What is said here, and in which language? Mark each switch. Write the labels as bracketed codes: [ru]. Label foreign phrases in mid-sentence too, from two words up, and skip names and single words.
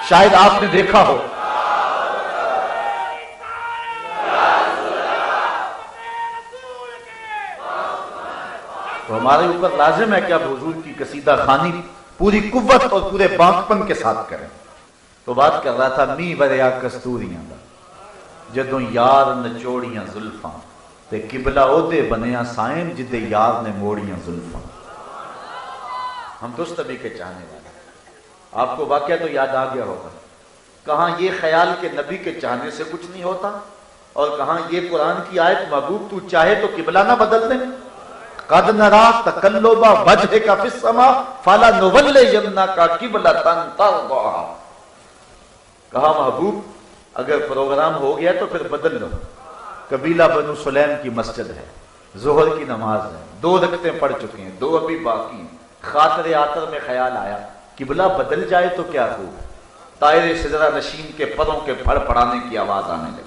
[ur] شاید آپ نے دیکھا ہو تو ہمارے اوپر لازم ہے کہ اب حضور کی قصیدہ خوانی پوری قوت اور پورے بانکپن کے ساتھ کریں۔ تو بات کر رہا تھا [pa] می بریا کستوریاں دا جدوں یار نچوڑیاں زلفاں، تے قبلہ عہدے بنیا سائن جدے یار نے موڑیاں زلفاں۔ [ur] ہم تو اس نبی کے چاہنے والے۔ آپ کو واقعہ تو یاد آ گیا ہوگا، کہاں یہ خیال کہ نبی کے چاہنے سے کچھ نہیں ہوتا، اور کہاں یہ قرآن کی آیت محبوب تو چاہے تو قبلہ نہ بدل دیں۔ [ar] قد نرا تقلب وجهك في السماء فلنولينك قبلة ترضاها۔ [ur] کہا محبوب اگر پروگرام ہو گیا تو پھر بدل لو۔ قبیلہ بنو سلیم کی مسجد ہے، ظہر کی نماز ہے، 2 رکعتیں پڑھ چکے ہیں، 2 ابھی باقی ہیں، خاطر آتر میں خیال آیا قبلہ بدل جائے تو کیا ہو، طائر سدرہ نشین کے پروں کے پھڑ پڑانے کی آواز آنے لگی۔